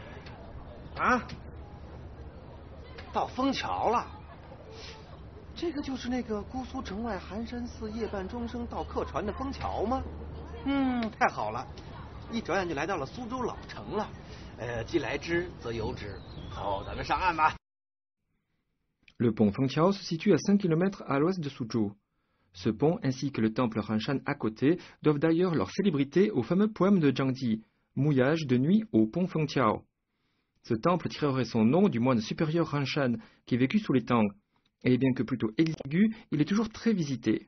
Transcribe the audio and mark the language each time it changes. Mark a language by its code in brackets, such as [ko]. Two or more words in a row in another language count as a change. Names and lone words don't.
[zh] 啊，到枫桥了。这个就是那个姑苏城外寒山寺夜半钟声到客船的枫桥吗？太好了，一转眼就来到了苏州老城了。既来之则有之，走，咱们上岸吧。 [fr] Le pont Fengqiao se situe à 5 km à l'ouest de Suzhou. Ce pont ainsi que le temple Ranshan à côté doivent d'ailleurs leur célébrité au fameux poème de Zhang Di, Mouillage de nuit au pont Fengqiao. Ce temple tirerait son nom du moine supérieur Ranshan qui vécut sous les Tang, et bien que plutôt exigu, il est toujours très visité.